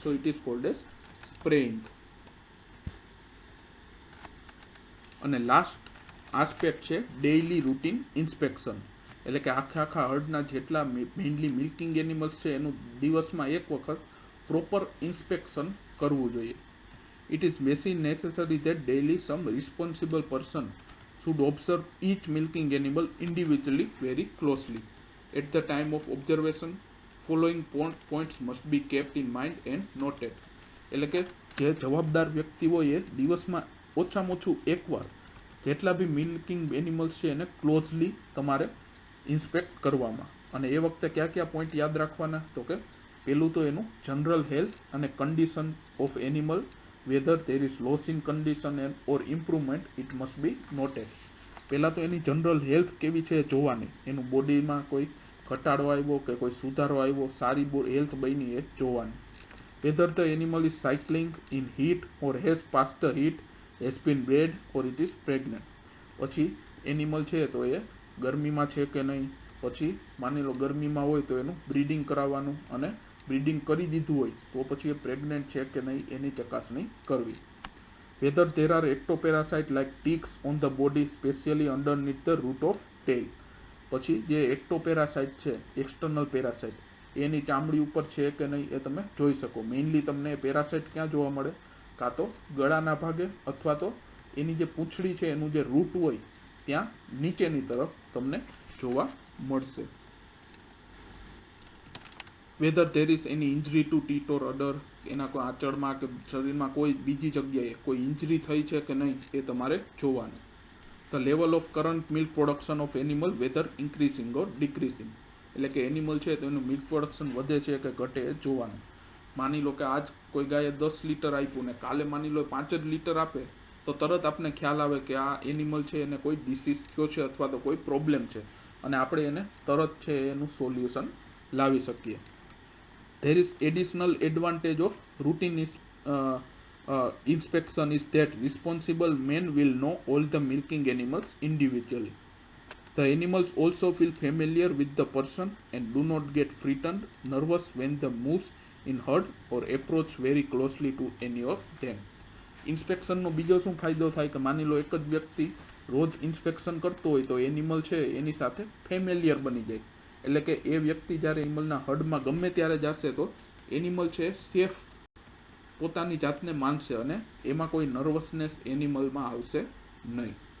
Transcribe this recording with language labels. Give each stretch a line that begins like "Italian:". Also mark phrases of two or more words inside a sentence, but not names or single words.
English: So it is called as spraying.
Gujarati: અને
English: last aspect
Gujarati: છે
English: daily routine inspection.
Gujarati: એટલે કે આખા હર્ડના જેટલા મેઇનલી
English: milking animals
Gujarati: છે એનું દિવસમાં એક વખત
English: proper inspection
Gujarati: કરવું જોઈએ.
English: It is very necessary that daily some responsible person should observe each milking animal individually very closely. At the time of observation, following points must be kept in mind and noted.
Gujarati: એટલે કે જે જવાબદાર વ્યક્તિ હોય એ દિવસમાં ઓછામાં ઓછું એકવાર જેટલા બી
English: milking animals
Gujarati: છે એને ક્લોઝલી તમારે ઇન્સ્પેક્ટ કરવામાં. અને એ વખતે કયા કયા પોઈન્ટ યાદ રાખવાના? તો કે પહેલું તો એનું
English: general health
Gujarati: અને
English: condition of animal, whether there is loss in condition and or improvement, it must be noted.
Gujarati: પહેલાં તો એની
English: general health
Gujarati: કેવી છે જોવાની, એનું બોડીમાં કોઈ ઘટાડો આવ્યો કે કોઈ સુધારો આવ્યો, સારી હેલ્થ બની એ જોવાની.
English: whether the animal is cycling in heat or has passed the heat, has been bred or it is pregnant.
Gujarati: પછી એનિમલ છે તો એ ગરમીમાં છે કે નહીં, પછી માની લો ગરમીમાં હોય તો એનું બ્રીડિંગ કરાવવાનું, અને બ્રીડિંગ કરી દીધું હોય તો પછી એ પ્રેગ્નન્ટ છે કે નહીં એની ચકાસણી કરવી.
English: whether there are ectoparasite like ticks on the body, specially underneath the root of tail.
Gujarati: પછી જે એક્ટોપેરાસાઇટ છે
English: external parasite
Gujarati: એની ચામડી ઉપર છે કે નહીં એ તમે જોઈ શકો. મેઇનલી તમને પેરાસાઇટ ક્યાં જોવા મળે? કાં તો ગળાના ભાગે અથવા તો એની જે પૂંછડી છે એનું જે રૂટ હોય ત્યાં નીચેની તરફ તમને જોવા મળશે.
English: whether there is any injury to teat or udder,
Gujarati: એના કોઈ આંચળમાં કે શરીરમાં કોઈ બીજી જગ્યાએ કોઈ ઇન્જરી થઈ છે કે નહીં એ તમારે જોવાનું.
English: the level of current milk production of animal, whether increasing or decreasing.
Gujarati: એટલે કે એનિમલ છે તો એનું
English: milk production
Gujarati: વધે છે કે ઘટે એ જોવાનું. માની લો કે આજ કોઈ ગાયે 10 લીટર આપ્યું ને કાલે માની લો 5 જ લીટર આપે તો તરત આપણે ખ્યાલ આવે કે આ એનિમલ છે એને કોઈ ડિસીઝ થયો છે અથવા તો કોઈ પ્રોબ્લેમ છે, અને આપણે એને તરત છે એનું સોલ્યુશન લાવી શકીએ.
English: there is additional advantage of routine inspection is that responsible men will know all the milking animals individually. The animals also feel familiar with the person and do not get frightened, nervous when they move in herd or approach very closely to any of them.
Gujarati: ઇન્સ્પેક્શનનો બીજો શું ફાયદો થાય કે માની લો એક જ વ્યક્તિ રોજ ઇન્સ્પેક્શન કરતો હોય તો એનિમલ છે એની સાથે ફેમિલિયર બની જાય. એટલે કે એ વ્યક્તિ જ્યારે એનિમલના હર્ડમાં ગમે ત્યારે જશે તો એનિમલ છે સેફ પોતાની જાતને માનશે અને એમાં કોઈ નર્વસનેસ એનિમલમાં આવશે નહીં.